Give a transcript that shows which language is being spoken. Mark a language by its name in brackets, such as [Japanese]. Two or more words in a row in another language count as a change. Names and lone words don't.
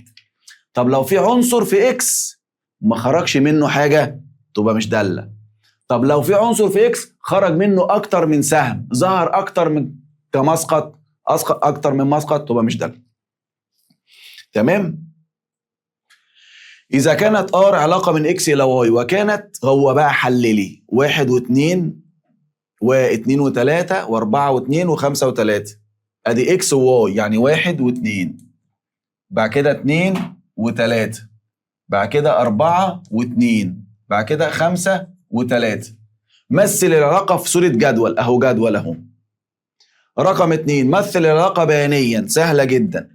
[Arabic] طب لو في عنصر في اكس ما خرجش منه حاجه تبقى مش داله. طب لو في عنصر في اكس خرج منه اكتر من سهم، ظهر اكتر من كمسقط، اسقط اكتر من مسقط، تبقى مش داله. تمام؟ اذا كانت ار علاقه من اكس الى واي وكانت، هو بقى حللي 1 و2 و2 و3 و4 و2 و5 و3. ادي اكس وواي يعني 1 و2، بعد كده 2 و3، بعد كده 4 و2، بعد كده 5 و3. مثل العلاقه في صوره جدول اهو، جدول اهو. رقم 2 مثل العلاقه بيانيا، سهله جدا.